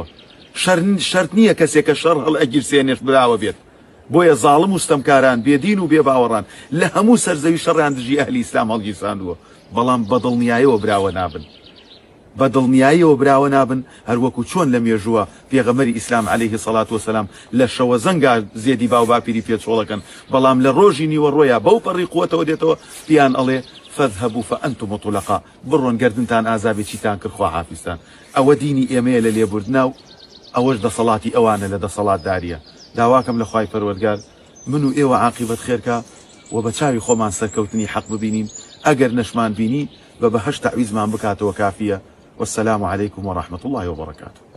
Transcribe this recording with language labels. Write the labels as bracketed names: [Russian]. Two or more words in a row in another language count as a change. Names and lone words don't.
[Central Kurdish] شەرت نییە کەسێکە شەڕ هەڵ ئەگیرسێنێش براوە بێت. بۆیە زاڵم و ستەمکاران بێدین و بێباوەڕان لە هەموو سەرزەوی شەڕیان دژی ئەهلی ئیسلام هەڵگیرساندووە، بەڵام بەدڵنیاییەوە براوە نابن، بەدڵنیاییەوە براوە نابن. هەروەکو چۆن لە مێژووە پێغەمبەری ئیسلام [Arabic] عليه الصلاة والسلام [Central Kurdish] لە شەوە زەنگا زێدی باو باپیری پێچۆڵەکەن، بەڵام لە ڕۆژی نیوەڕۆیە بەو پەڕی قووەتەوە دێتەوە پیان ئەڵێ [Arabic] فەذهبوا فأنتم مطلقا، [Central Kurdish] بڕۆن گەردنتان ئازابێ چیتان کرد خوا حافیزتان. ئەوە دینی ئێمەیە لە لێبوردنا و ئەوەش دەسەڵاتی ئەوانە لە دەسەڵاتداریە. داواکەم لە خوای پەروەردگار من و ئێوە عاقبەت خێرکە و بە چاوی خۆمان سەرکەوتنی حەق ببینین، ئەگەر نەشمان بینی بە بەهەشت تعویزمان بکاتەوە کافیە. [Arabic] والسلام عليكم ورحمة الله وبركاته.